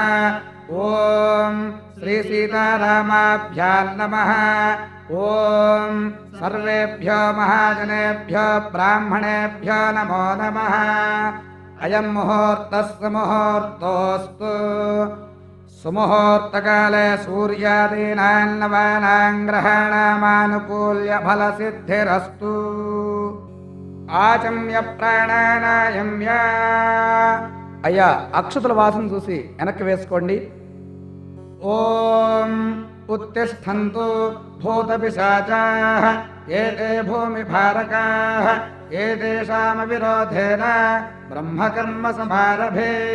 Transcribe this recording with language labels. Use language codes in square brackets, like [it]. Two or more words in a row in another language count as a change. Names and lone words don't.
[sa] ॐ श्रीसीतारामाभ्यां नमः ॐ सर्वेभ्यो महाजनेभ्यो ब्राह्मणेभ्यो नमो नमः अयं मुहूर्तस्य मुहूर्तोऽस्तु सुमुहूर्तकाले सूर्यादीनां नवानां ग्रहाणामानुकूल्य फलसिद्धिरस्तु ఆచమ్య ప్రాణానాయమ్య. [te] అయ్యా అక్షతుల వాసన చూసి వెనక్కి వేసుకోండి. [sa] ఓం ఉత్తిష్టంతు భూతపిశాచాః ఏతే భూమిభారకాః ఏతేషాం విరోధేన బ్రహ్మకర్మ సమారభే.